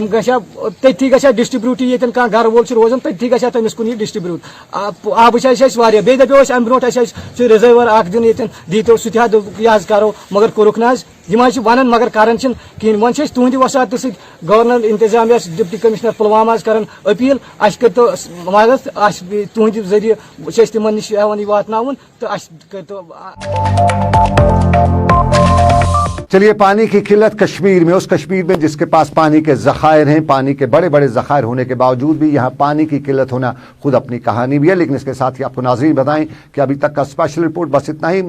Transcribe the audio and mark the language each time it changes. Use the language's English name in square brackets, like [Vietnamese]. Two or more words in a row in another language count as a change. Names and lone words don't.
[Kashmiri] گژھِ ہا تٔتھی گژھِ ہا ڈسٹربیوٗٹ ییٚتٮ۪ن کانٛہہ گرٕ وول چھُ روزان تٔتھی گژھِ ہا تٔمِس کُن یہِ ڈسٹربیوٗٹ آبٕچ حظ چھِ اَسہِ واریاہ بیٚیہِ دپیو اَسہِ اَمہِ برونٛٹھ اَسہِ حظ چھُ رِزٲرور اکھ دیُن ییٚتٮ۪ن دیٖتو سُہ تہِ حظ دوٚپُکھ یہِ حظ کرو مگر کوٚرُکھ نہٕ حظ یِم حظ چھِ ونان مگر کران چھِنہٕ کِہیٖنۍ وۄنۍ چھِ أسۍ تُہنٛدِ وساتہٕ سۭتۍ گورنر انتظامیہ [English] deputy commissioner [Kashmiri] پُلوامہ حظ کران أپیٖل اَسہِ کٔرۍتو مدد اَسہِ تُہنٛدِ ذٔریعہٕ چھِ أسۍ تِمن نِش ہٮ۪وان یہِ واتناوُن تہٕ اَسہِ کٔرۍتو [Urdu] چلیے پانی کی قلت کشمیر میں، اس کشمیر میں جس کے پاس پانی کے ذخائر ہیں، پانی کے بڑے بڑے ذخائر ہونے کے باوجود بھی یہاں پانی کی قلت ہونا خود اپنی کہانی بھی ہے. لیکن اس کے ساتھ ہی آپ کو ناظرین بتائیں کہ ابھی تک کا [English] special report [Urdu] بس اتنا ہی.